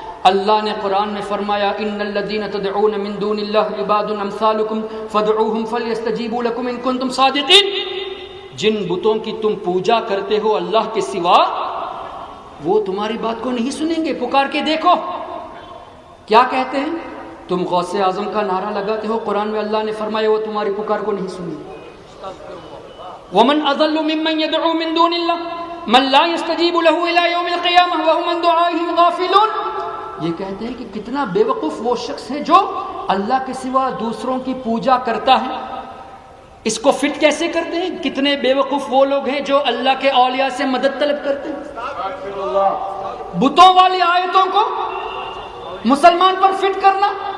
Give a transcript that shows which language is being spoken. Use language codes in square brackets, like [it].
[ur] اللہ نے قرآن میں فرمایا [ar] ان الذین تدعون من دون اللہ عباد امثالکم فادعوہم فلیستجیبوا لکم ان کنتم صادقین. [ur] جن بتوں کی تم پوجا کرتے ہو اللہ کے سوا، وہ تمہاری بات کو نہیں سنیں گے، پکار کے دیکھو. کیا کہتے ہیں؟ تم غوث اعظم کا نعرہ لگاتے ہو، قرآن میں اللہ نے فرمایا وہ تمہاری پکار کو نہیں سنیں گے. [ar] ومن اضل ممن يدعو من دون الله من لا يستجيب له الى يوم القيامه وهم عن دعائهم غافلون. [ur] یہ کہتے ہیں کہ کتنا بے وقوف وہ شخص ہے جو اللہ کے سوا دوسروں کی پوجا کرتا ہے. اس کو فٹ کیسے کرتے ہیں؟ کتنے بے وقوف وہ لوگ ہیں جو اللہ کے اولیاء سے مدد طلب کرتے ہیں. بتوں والی آیتوں کو مسلمان پر فٹ کرنا.